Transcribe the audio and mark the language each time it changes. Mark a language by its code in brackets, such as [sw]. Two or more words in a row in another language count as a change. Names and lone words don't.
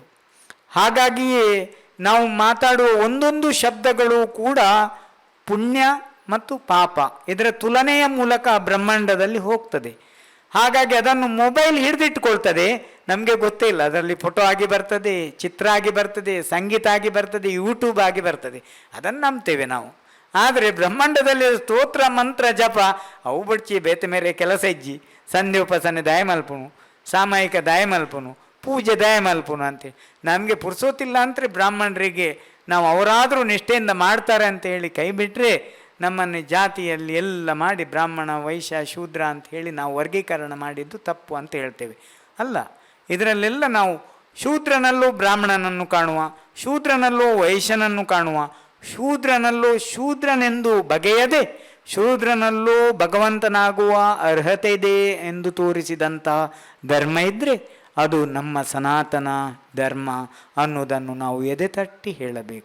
[kn] ಹಾಗಾಗಿಯೇ ನಾವು ಮಾತಾಡುವ ಒಂದೊಂದು ಶಬ್ದಗಳು ಕೂಡ ಪುಣ್ಯ ಮತ್ತು ಪಾಪ ಇದರ ತುಲನೆಯ ಮೂಲಕ ಬ್ರಹ್ಮಾಂಡದಲ್ಲಿ ಹೋಗ್ತದೆ. ಹಾಗಾಗಿ ಅದನ್ನು ಮೊಬೈಲ್ ಹಿಡಿದಿಟ್ಟುಕೊಳ್ತದೆ, ನಮಗೆ ಗೊತ್ತೇ ಇಲ್ಲ. ಅದರಲ್ಲಿ ಫೋಟೋ ಆಗಿ ಬರ್ತದೆ, ಚಿತ್ರ ಆಗಿ ಬರ್ತದೆ, ಸಂಗೀತ ಆಗಿ ಬರ್ತದೆ, ಯೂಟ್ಯೂಬ್ ಆಗಿ ಬರ್ತದೆ, ಅದನ್ನು ನಂಬ್ತೇವೆ ನಾವು. ಆದರೆ ಬ್ರಹ್ಮಾಂಡದಲ್ಲಿ ಸ್ತೋತ್ರ, ಮಂತ್ರ, ಜಪ [tcy] ಅವು ಬಡ್ಚಿ ಬೇತೆ ಮೇರೆ ಕೆಲಸ ಇಜ್ಜಿ, ಸಂಧ್ಯೆ ಉಪಾಸನೆ ದಾಯ ಮಲ್ಪುನು, ಸಾಮಾಯಿಕ ದಾಯ ಮಲ್ಪುನು, ಪೂಜೆ ದಾಯ ಮಲ್ಪುನು [kn] ಅಂತೇಳಿ ನಮಗೆ ಪುರ್ಸೋತಿಲ್ಲ ಅಂದರೆ ಬ್ರಾಹ್ಮಣರಿಗೆ ನಾವು ಅವರಾದರೂ ನಿಷ್ಠೆಯಿಂದ ಮಾಡ್ತಾರೆ ಅಂತ ಹೇಳಿ ಕೈ ಬಿಟ್ಟರೆ ನಮ್ಮನ್ನು ಜಾತಿಯಲ್ಲಿ ಎಲ್ಲ ಮಾಡಿ ಬ್ರಾಹ್ಮಣ ವೈಶ್ಯ ಶೂದ್ರ ಅಂತ ಹೇಳಿ ನಾವು ವರ್ಗೀಕರಣ ಮಾಡಿದ್ದು ತಪ್ಪು ಅಂತ ಹೇಳ್ತೇವೆ. ಅಲ್ಲ, ಇದರಲ್ಲೆಲ್ಲ ನಾವು ಶೂದ್ರನಲ್ಲೂ ಬ್ರಾಹ್ಮಣನನ್ನು ಕಾಣುವ, ಶೂದ್ರನಲ್ಲೂ ವೈಶ್ಯನನ್ನು ಕಾಣುವ, ಶೂದ್ರನಲ್ಲೂ ಶೂದ್ರನೆಂದು ಬಗೆಯದೆ ಶೂದ್ರನಲ್ಲೂ ಭಗವಂತನಾಗುವ ಅರ್ಹತೆ ಇದೆ ಎಂದು ತೋರಿಸಿದಂತಹ ಧರ್ಮ ಇದ್ದರೆ ಅದು ನಮ್ಮ ಸನಾತನ ಧರ್ಮ ಅನ್ನೋದನ್ನು ನಾವು ಎದೆ ತಟ್ಟಿ ಹೇಳಬೇಕು.